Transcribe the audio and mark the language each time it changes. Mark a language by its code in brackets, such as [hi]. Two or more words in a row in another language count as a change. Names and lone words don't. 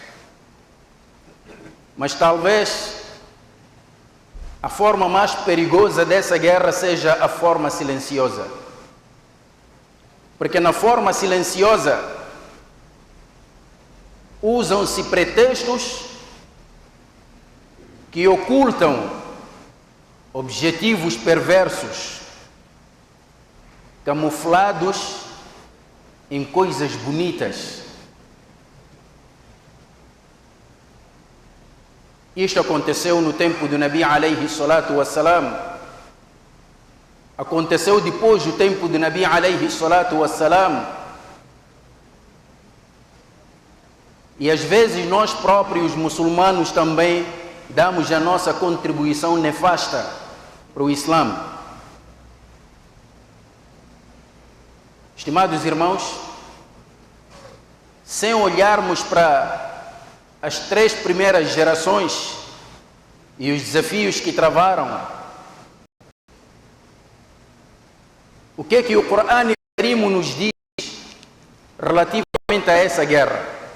[pt] Mas talvez a forma mais perigosa dessa guerra seja a forma silenciosa, porque na forma silenciosa usam-se pretextos que ocultam objetivos perversos, camuflados em coisas bonitas. Isto aconteceu no tempo do [ar] نبي عليه الصلاة والسلام, [pt] aconteceu depois do tempo do [ar] نبي عليه الصلاة والسلام, [pt] e às vezes nós próprios muçulmanos também damos a nossa contribuição nefasta para o Islã. Estimados irmãos, sem olharmos para as três primeiras gerações e os desafios que travaram, o que é que o Corão nos diz relativamente a essa guerra?